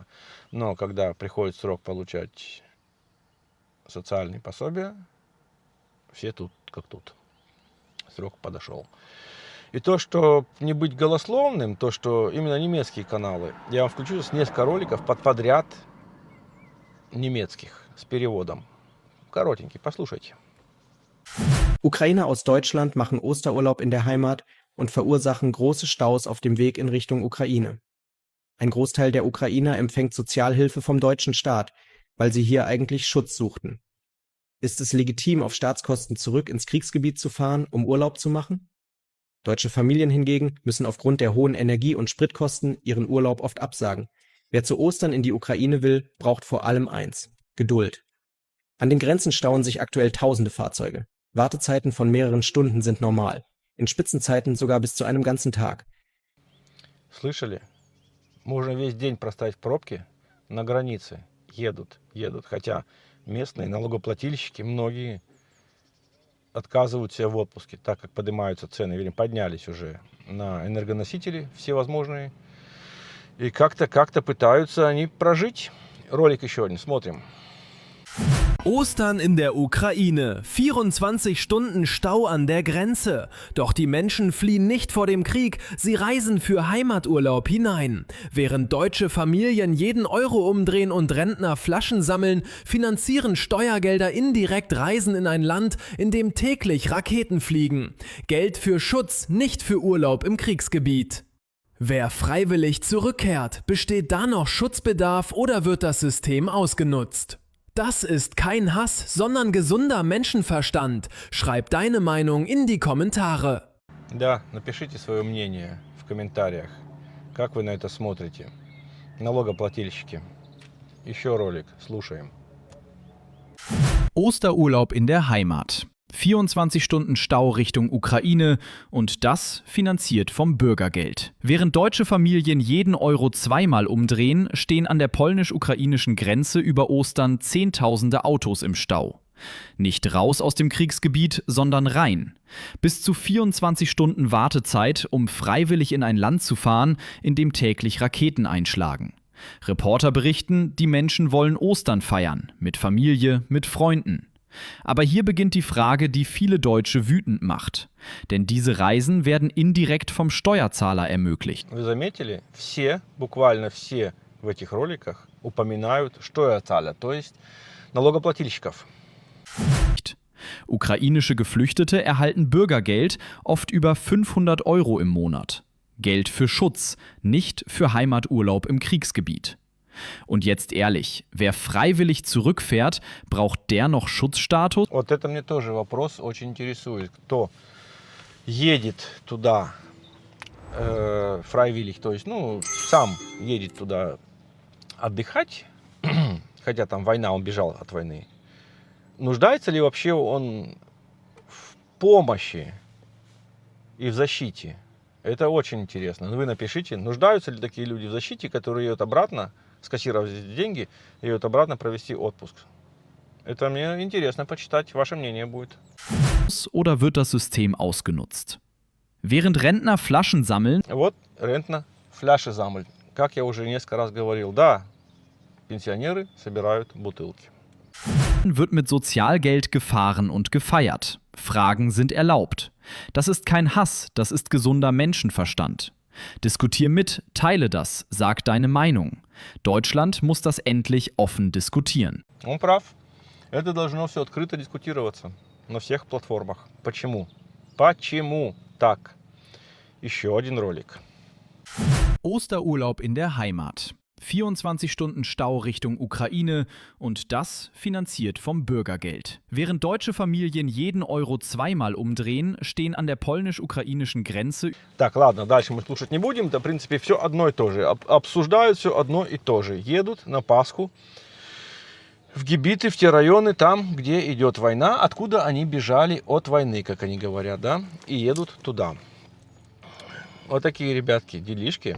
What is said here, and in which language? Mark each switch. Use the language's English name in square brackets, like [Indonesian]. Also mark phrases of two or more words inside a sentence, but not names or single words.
[Russian] Но когда приходит срок получать социальные пособия, все тут как тут. Срок подошел. И то, что не быть голословным, то, что именно немецкие каналы, я вам включу с несколько роликов подряд немецких с переводом. Коротенький, послушайте. [German] Ukrainer aus Deutschland machen Osterurlaub in der Heimat und verursachen große Staus auf dem Weg in Richtung Ukraine. Ein Großteil der Ukrainer empfängt Sozialhilfe vom deutschen Staat, weil sie hier eigentlich Schutz suchten. Ist es legitim, auf Staatskosten zurück ins Kriegsgebiet zu fahren, um Urlaub zu machen? Deutsche Familien hingegen müssen aufgrund der hohen Energie- und Spritkosten ihren Urlaub oft absagen. Wer zu Ostern in die Ukraine will, braucht vor allem eins: Geduld. An den Grenzen stauen sich aktuell tausende Fahrzeuge. Wartezeiten von mehreren Stunden sind normal. In Spitzenzeiten sogar bis zu einem ganzen Tag. [Russian] Слышали? Можно весь день простоять в пробке на границе. Едут. Хотя местные налогоплательщики, многие отказывают себе в отпуске, так как поднимаются цены, или поднялись уже на энергоносители всевозможные. И как-то пытаются они прожить. Ролик еще один, смотрим. [German] Ostern in der Ukraine. 24 Stunden Stau an der Grenze. Doch die Menschen fliehen nicht vor dem Krieg, sie reisen für Heimaturlaub hinein. Während deutsche Familien jeden Euro umdrehen und Rentner Flaschen sammeln, finanzieren Steuergelder indirekt Reisen in ein Land, in dem täglich Raketen fliegen. Geld für Schutz, nicht für Urlaub im Kriegsgebiet. Wer freiwillig zurückkehrt, besteht da noch Schutzbedarf oder wird das System ausgenutzt? Das ist kein Hass, sondern gesunder Menschenverstand. Schreib deine Meinung in die Kommentare. [Russian] Да, напишите свое мнение в комментариях. Как вы на это смотрите? Налогоплательщики. Еще ролик, слушаем. [German] Osterurlaub in der Heimat. 24 Stunden Stau Richtung Ukraine und das finanziert vom Bürgergeld. Während deutsche Familien jeden Euro zweimal umdrehen, stehen an der polnisch-ukrainischen Grenze über Ostern Zehntausende Autos im Stau. Nicht raus aus dem Kriegsgebiet, sondern rein. Bis zu 24 Stunden Wartezeit, um freiwillig in ein Land zu fahren, in dem täglich Raketen einschlagen. Reporter berichten, die Menschen wollen Ostern feiern, mit Familie, mit Freunden. Aber hier beginnt die Frage, die viele Deutsche wütend macht. Denn diese Reisen werden indirekt vom Steuerzahler ermöglicht. [Russian] Вы заметили, все, буквально все в этих роликах упоминают Steuerzahler, то есть налогоплательщиков. [German] Ukrainische Geflüchtete erhalten Bürgergeld, oft über 500 Euro im Monat. Geld für Schutz, nicht für Heimaturlaub im Kriegsgebiet. Und jetzt ehrlich, wer freiwillig zurückfährt, braucht der noch Schutzstatus? [Russian] Вот это мне тоже вопрос очень интересует. Кто едет туда фрайвилlig, то есть, сам едет туда отдыхать, хотя там война, он бежал от войны. Нуждается ли вообще он в помощи и в защите? Это очень интересно. Вы напишите, нуждаются ли такие люди в защите, которые едут обратно, скассировать деньги, и едут обратно провести отпуск. Это мне интересно почитать, ваше мнение будет. [German] Oder wird das System ausgenutzt? Während Rentner Flaschen sammeln, [Russian] Вот [German] Rentner Flaschen sammeln. [Russian] Как я уже несколько раз говорил, да, пенсионеры собирают бутылки. [German] wird mit Sozialgeld gefahren und gefeiert. Fragen sind erlaubt. Das ist kein Hass, das ist gesunder Menschenverstand. Diskutier mit, teile das, sag deine Meinung. Deutschland muss das endlich offen diskutieren. [Russian] Он прав. Это должно все открыто дискутироваться на всех платформах. Почему? Почему так? Еще один ролик. [German] Osterurlaub in der Heimat. 24 Stunden Stau Richtung Ukraine und das finanziert vom Bürgergeld. Während deutsche Familien jeden Euro zweimal umdrehen, stehen an der polnisch-ukrainischen Grenze. [Russian] Так, ладно, дальше мы слушать не будем. Это, в принципе, все одно и то же. Обсуждают все одно и то же. Едут на Пасху в гибиты, в те районы, там, где идет война, откуда они бежали от войны, как они говорят, да, и едут туда. Вот такие, ребятки, делишки.